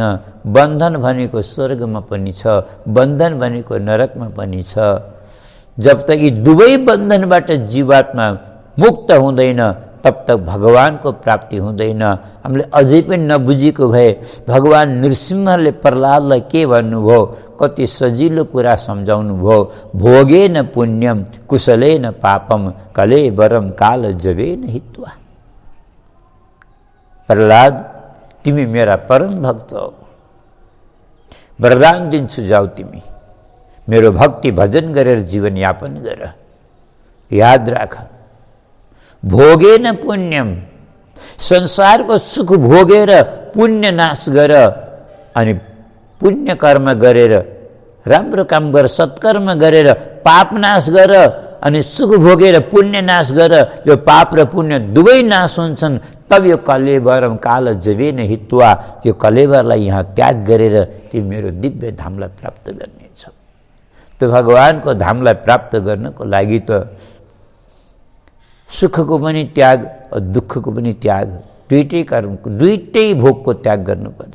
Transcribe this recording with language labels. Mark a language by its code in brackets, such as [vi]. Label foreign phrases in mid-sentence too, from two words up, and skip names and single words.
[ne] बन्धन भनेको स्वर्गमा पनि छ, बन्धन भनेको नरकमा पनि छ। जब तक यी दुवै बन्धनबाट जीवात्मा मुक्त हुँदैन तब तक भगवानको प्राप्ति हुँदैन। हामीले अझै पनि नबुझेको भए भगवान नृसिंहले प्रहलादलाई के भन्नुभयो, कति सजिलो कुरा सम्झाउनु भयो। [sa] भोगेन पुण्यम कुशलेन पापम कलेवरम काल जवेन हित्वा। [ne] प्रहलाद, तिमी मेरा परम भक्त हो, वरदान दिन्छु, जाऊ तिमी मेरो भक्ति भजन गरेर जीवन यापन गर। याद राख, [sa] भोगेन पुण्यम, [ne] संसारको सुख भोगेर पुण्य नाश गर, अनि पुण्य कर्म गरेर राम्रो काम गर, सत्कर्म गरेर पाप नाश गर, अनि सुख भोगेर पुण्य नाश गर। यो पाप र पुण्य दुवै नाश हुन्छन्। [sa] तब यो कलेवरम काल जवेन हित्वा, [ne] यो कलेवरलाई यहाँ त्याग गरेर तिमी मेरो दिव्य धामलाई प्राप्त गर्नेछौ। त्यो भगवानको धामलाई प्राप्त गर्नको लागि त सुखको पनि त्याग और दुःखको पनि त्याग, दुईटै कर्मको, दुईटै भोगको त्याग गर्नुपर्छ।